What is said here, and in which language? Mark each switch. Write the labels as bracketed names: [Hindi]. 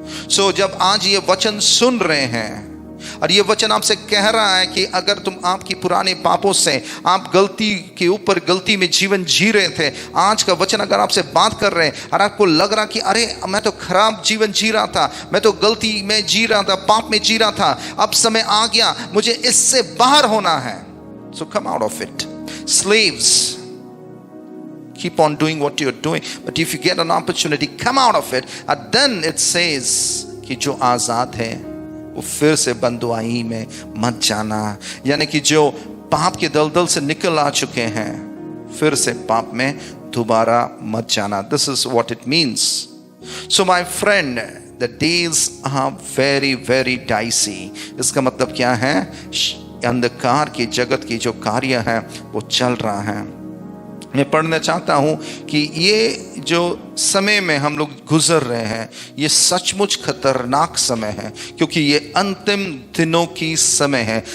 [Hindi] सो जब आज ये वचन सुन रहे हैं और ये वचन आपसे कह रहा है कि अगर तुम आपकी पुराने पापों से, आप गलती के ऊपर गलती में जीवन जी रहे थे, आज का वचन अगर आपसे बात कर रहे हैं और आपको लग रहा कि अरे मैं तो खराब जीवन जी रहा था, मैं तो गलती में जी रहा था, पाप में जी रहा था, अब समय आ गया मुझे इससे बाहर होना है. [English] So come out of it. Slaves, keep on doing what you're doing, but if you get an opportunity, come out of it. And then it says [Hindi] कि जो आजाद है वो फिर से बंदुआई में मत जाना. यानी कि जो पाप के दलदल से निकल आ चुके हैं, फिर से पाप में दोबारा मत जाना. [English] This is what it means. So my friend, the days are very very dicey. [Hindi] इसका मतलब क्या है? अंधकार की जगत की जो कार्य है वो चल रहा है. मैं पढ़ना चाहता हूं कि ये जो समय में हम लोग गुजर रहे हैं, ये सचमुच खतरनाक समय है, क्योंकि ये अंतिम दिनों की समय है.